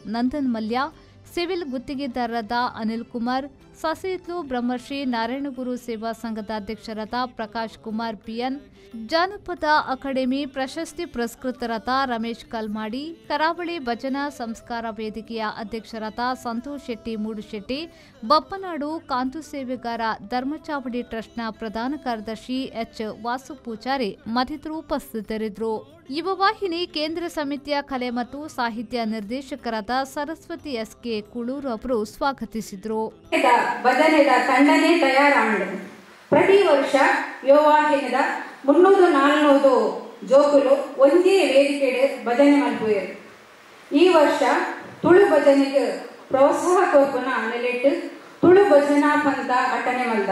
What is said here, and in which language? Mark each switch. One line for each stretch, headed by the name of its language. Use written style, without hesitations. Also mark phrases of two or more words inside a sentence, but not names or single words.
Kannada: ನಂದನ್ ಮಲ್ಯ, ಸಿವಿಲ್ ಗುತ್ತಿಗೆದಾರರಾದ ಅನಿಲ್ ಕುಮಾರ್, ಸೊಸೆಹಿತ್ಲು ಬ್ರಹ್ಮಶ್ರೀ ನಾರಾಯಣಗುರು ಸೇವಾ ಸಂಘದ ಅಧ್ಯಕ್ಷರಾದ ಪ್ರಕಾಶ್ ಕುಮಾರ್ ಪಿಎನ್, ಜಾನಪದ ಅಕಾಡೆಮಿ ಪ್ರಶಸ್ತಿ ಪುರಸ್ಕೃತರಾದ ರಮೇಶ್ ಕಲ್ಮಾಡಿ, ಕರಾವಳಿ ಭಜನಾ ಸಂಸ್ಕಾರ ವೇದಿಕೆಯ ಅಧ್ಯಕ್ಷರಾದ ಸಂತೋಷ್ ಶೆಟ್ಟಿ ಮೂಡುಶೆಟ್ಟಿ, ಬಪ್ಪನಾಡು ಕಾಂತು ಸೇವೆಗಾರ ಧರ್ಮಚಾವಡಿ ಟ್ರಸ್ಟ್ನ ಪ್ರಧಾನ ಕಾರ್ಯದರ್ಶಿ ಎಚ್ ವಾಸು ಪೂಜಾರಿ ಮತ್ತಿತರರು ಉಪಸ್ಥಿತರಿದ್ದರು. ಯುವ ವಾಹಿನಿ ಕೇಂದ್ರ ಸಮಿತಿಯ ಕಲೆ ಮತ್ತು ಸಾಹಿತ್ಯ ನಿರ್ದೇಶಕರಾದ ಸರಸ್ವತಿ ಎಸ್ಕೆ ಕುಳೂರು ಅವರು ಸ್ವಾಗತಿಸಿದರು.
Tulu: ಭಜನೆದ ತಂಡನೇ ತಯಾರಾಂಡು ಪ್ರತಿ ವರ್ಷ ಯುವ ವಾಹಿನಿದ 300-400 ಜೋಕುಲು ಒಂದೇ ವೇದಿಕೆಡೆ ಭಜನೆ ಮಲ್ಪುವೆರು. ಈ ವರ್ಷ ತುಳು ಭಜನೆಗೆ ಪ್ರೋತ್ಸಾಹ ಕೊರ್ಪುನ ನೆಲೆಟ್ಟು ತುಳು ಭಜನಾ ಪಂಥ ಅಟನೆ ಮಲ್ದ.